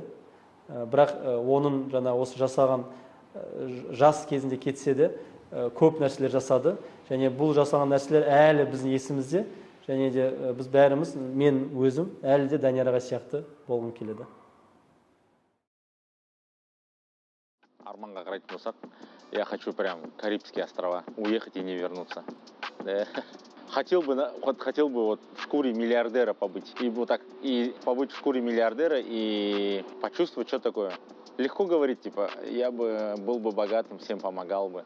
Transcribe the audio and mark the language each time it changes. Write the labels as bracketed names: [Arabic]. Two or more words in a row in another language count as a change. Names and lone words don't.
[Kazakh] Бірақ оның жаңа осы жасаған жас кезінде кетсе де көп нәрселер жасады. Және бұл жасаған нәрселер әлі біздің есімізде. Және де біз бәріміз, мен өзім әлі де Данияр ағай сияқты болғым келеді. Арманға қарайтын болсақ, [Russian] я хочу прям Карибские острова, уехать и не вернуться. Хотел бы вот в шкуре миллиардера побыть. И вот так, и побыть в шкуре миллиардера и почувствовать, что такое. Легко говорить, типа, я бы был бы богатым, всем помогал бы.